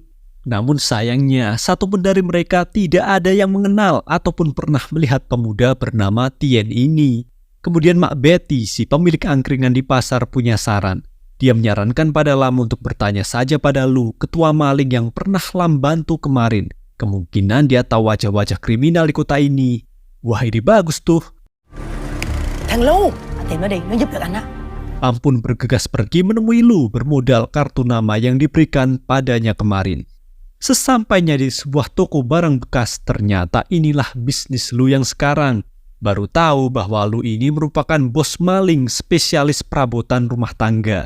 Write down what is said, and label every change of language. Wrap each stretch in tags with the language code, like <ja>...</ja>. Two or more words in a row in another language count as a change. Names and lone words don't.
<id>Namun sayangnya, satupun dari mereka tidak ada yang mengenal ataupun pernah melihat pemuda bernama Tien ini. Kemudian Mak Betty, si pemilik angkringan di pasar, punya saran. Dia menyarankan pada Lam untuk bertanya saja pada Lu, ketua maling yang pernah Lam bantu kemarin. Kemungkinan dia tahu wajah-wajah kriminal di kota ini. Wah, ini bagus tuh.</id> <vi>Thằng Lu, tìm nó đi, nó giúp được anh á.</vi> <id>Lam pun bergegas pergi menemui Lu bermodal kartu nama yang diberikan padanya kemarin. Sesampainya di sebuah toko barang bekas, ternyata inilah bisnis Lu yang sekarang. Baru tahu bahwa Lu ini merupakan bos maling spesialis perabotan rumah tangga.</id>